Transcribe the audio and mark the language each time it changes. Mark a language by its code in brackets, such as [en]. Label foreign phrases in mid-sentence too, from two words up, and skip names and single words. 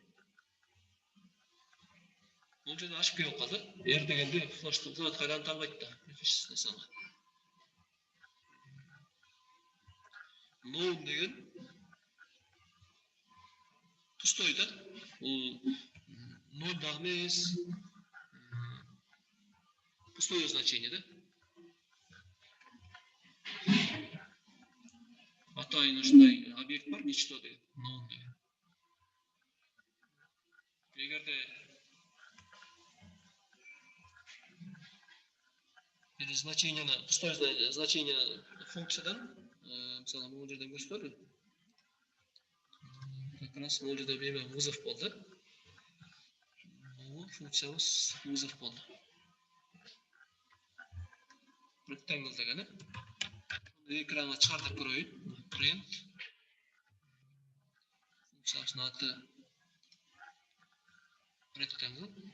[ky] Бул жерде ошибка болуп калды. R дегенде флаштын кайланып албайт да. Мисалы. 0 деген пустой, да? Бул 0 дагы эмес. [ru] Пустое значение, [ky] да? Атайын ушундай объект бар, ничто деген, 0 деген. Эгерде бир значениени, [ru] пустой значение [ky] функциядан, мисалы, бул жерден көрсөтөлү. [ru] Как раз [ky] бул жерде вызов болду. Бул функциябыз вызов болду. Rectangle дегени. Экранга чыгартып көрөйүн. Print. Функциябыздын аты rectangle.